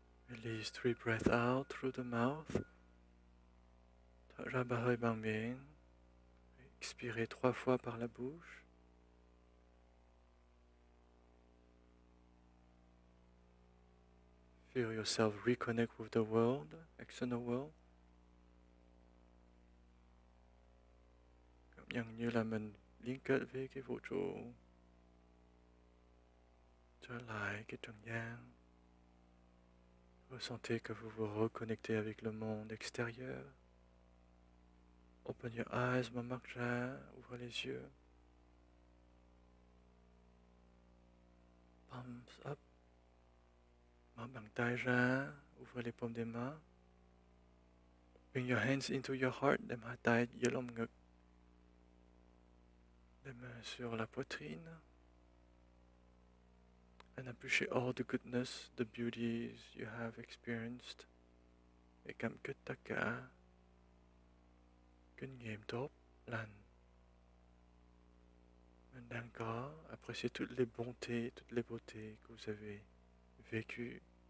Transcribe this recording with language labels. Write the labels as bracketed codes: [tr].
[en] Release 3 breaths out through the mouth. [vi] Thở ra 3 hơi bằng miệng. [fr] Expirez 3 fois par la bouche. [en] Feel yourself reconnect with the world, external world. [vi] Cảm nhận như là mình liên kết với cái vũ trụ. Trở lại cái trần gian. [fr] Ressentez que vous vous reconnectez avec le monde extérieur. [en] Open your eyes, [vi] mở mắt ra, [fr] ouvrez les yeux. [en] Palms up. [vi] Mở bàn tay ra, [fr] ouvrez les paumes des mains. [en] Bring your hands into your heart, [vi] đem hai tay giữa lồng ngực. [fr] Les mains sur la poitrine. [en] And appreciate all the goodness, the beauties you have experienced. [vi] Hãy cảm kích tất cả kinh nghiệm tốt, lành mình đang có. [fr] Appréciez toutes les bontés, toutes les beautés que vous avez vécues.